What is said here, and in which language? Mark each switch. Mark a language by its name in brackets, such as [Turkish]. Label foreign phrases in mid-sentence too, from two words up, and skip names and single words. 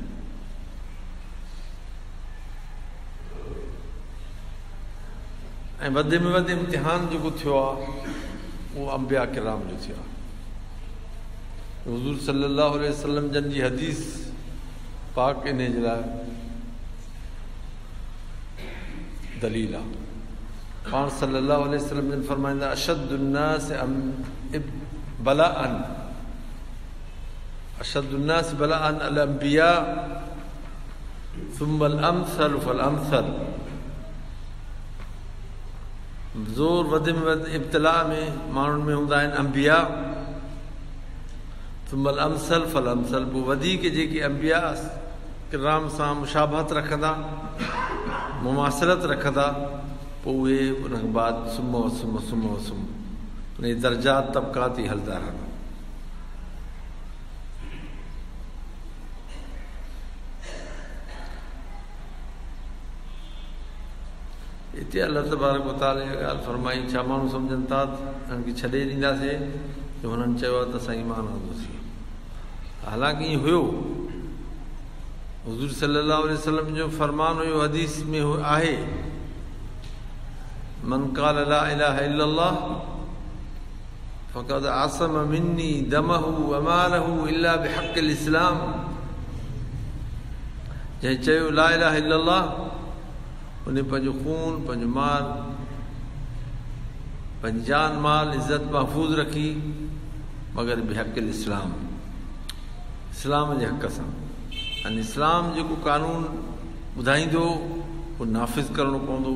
[Sindhi] ऐं वधि में वधि इम्तिहान जेको थियो आहे उहो अंबिया किराम जो थियो आहे। हुज़ूर [Arabic] صلى الله عليه وسلم [Sindhi] जन जी हदीस पाक इन जे लाइ दलील आहे। पाण [Arabic] صلى الله عليه وسلم [Sindhi] जन फरमाईंदा [Arabic] أشد الناس بلاء الأنبياء ثم الأمثل فالأمثل. [Sindhi] ज़ोर वधि में वधि इब्तिला में माण्हुनि में हूंदा आहिनि अंबिया, [Arabic] ثم الأمثل فالأمثل. [Sindhi] पोइ वधीक जेके अंबिया किराम सां मुशाबहत रखंदा, मुमासिलत रखंदा, पोइ उहे उन खां बाद सुम्ह उन दर्जात तबक़ात ई हलंदा रहंदा। हिते [Arabic] الله تبارك وتعالى [Sindhi] ॻाल्हि फरमाई, छा माण्हू सम्झनि था हिननि खे छॾे ॾींदासीं जो हुननि चयो आहे त असां ईमान आंदोसीं। हालांकि ईअं हुयो, हुज़ूर [Arabic] صلى الله عليه وسلم [Sindhi] जो फरमान हुयो, हदीस में आहे [Arabic] من قال لا إله إلا الله فقد عصم مني دمه وماله إلا بحق الإسلام. [Sindhi] जंहिं चयो [Arabic] لا إله إلا الله [Sindhi] उन पंहिंजो खून, पंहिंजो माल, पंहिंजी जान माल इज़त महफ़ूज़ रखी, मगर [Arabic] بحق الإسلام, [Sindhi] इस्लाम जे हक़ सां। ऐं इस्लाम जेको कानून ॿुधाईंदो उहो नाफ़िज़ करणो पवंदो।